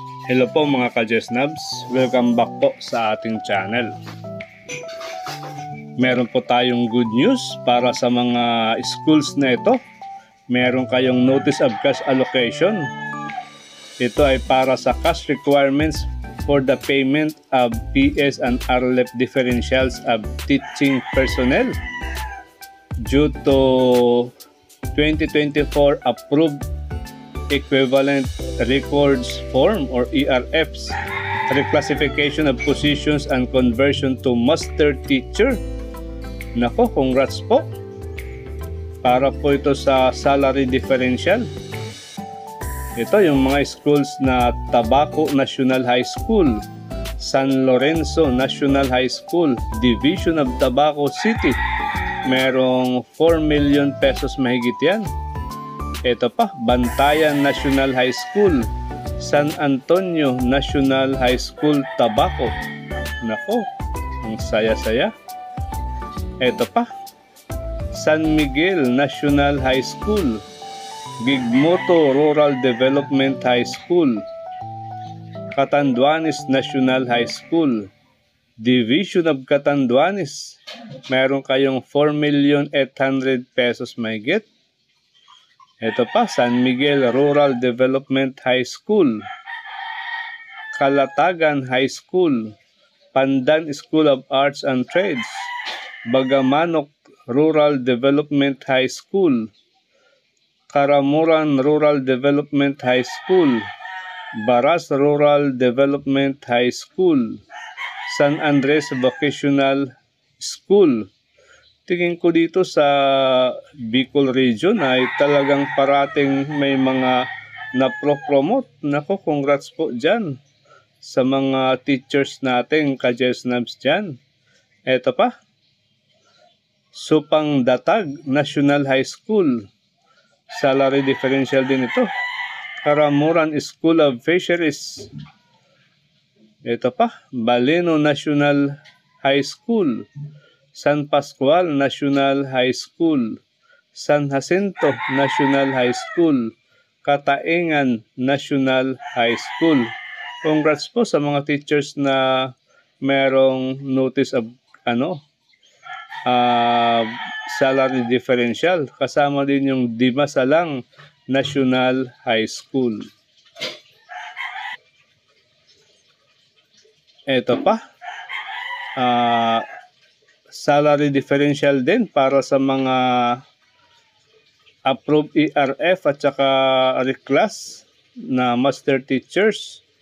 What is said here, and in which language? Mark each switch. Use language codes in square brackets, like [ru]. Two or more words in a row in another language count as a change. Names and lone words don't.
[tl] Hello po mga ka-Jesnabs, [en] welcome back [tl] po sa ating channel. Meron po tayong [en] good news [tl] para sa mga schools na ito. Meron kayong [en] notice of cash allocation. [tl] Ito ay para sa cash requirements for the payment of PS and RLEF differentials of teaching personnel due to 2024 approved equivalent records form or ERFs, reclassification of positions and conversion to master teacher. Nako, congrats po. Para po ito sa [en] salary differential. [tl] Ito yung mga schools na Tabaco National High School, San Lorenzo National High School, Division of Tabaco City. Merong 4 million pesos mahigit yan. Ito pa, Bantayan National High School, San Antonio National High School, Tabaco. Nako, ang saya-saya. Ito pa, San Miguel National High School, Gigmoto Rural Development High School, Catanduanes National High School, Division of Catanduanes. Meron kayong 4,800,000 pesos mahigit. Ito pa, San Miguel Rural Development High School, Calatagan High School, Pandan School of Arts and Trades, Bagamanok Rural Development High School, Karamuran Rural Development High School, Baras Rural Development High School, San Andres Vocational School. Tingin ko dito sa Bicol region ay talagang parating may mga na-promote. Nako, congrats po dyan sa mga teachers natin, ka-Jesnabs dyan. Eto pa, Supang Datag National High School. [en] Salary differential [tl] din ito. Karamuran School of Fisheries. Ito pa, Baleno National High School, San Pascual National High School, San Jacinto National High School, Kataengan National High School. Congrats po sa mga teachers na merong [en] notice of salary differential. [tl] Kasama din yung Dimasalang National High School. Ito pa, [en] salary differential [tl] din para sa mga [en] approved ERF [tl] at saka reclass na [en] master teachers.